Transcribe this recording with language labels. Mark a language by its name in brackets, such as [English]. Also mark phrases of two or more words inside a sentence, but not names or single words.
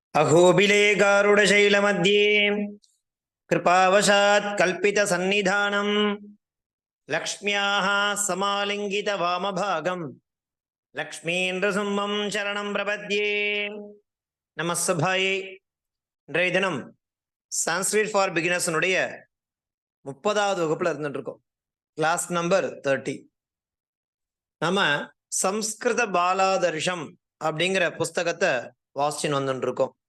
[Sanskrit] अहोबिले गारुडशैलमध्ये कृपावशात् कल्पितसन्निधानं लक्ष्म्याः समालिङ्गितवामभागं लक्ष्मीन्द्रसिंहं शरणं प्रपद्ये. நமஸ்தபாயே. [Tamil] இன்றைய தினம் சான்ஸ்கிரிட் ஃபார் பிகினர்ஸனுடைய 30வது வகுப்புல இருந்துட்டு இருக்கோம். [English] class number 30. [Tamil] நம்ம சம்ஸ்கிருத பாலாதர்ஷம் அப்படிங்கிற புஸ்தகத்தை வாசிச்சுன்னு வந்துட்டு இருக்கோம்.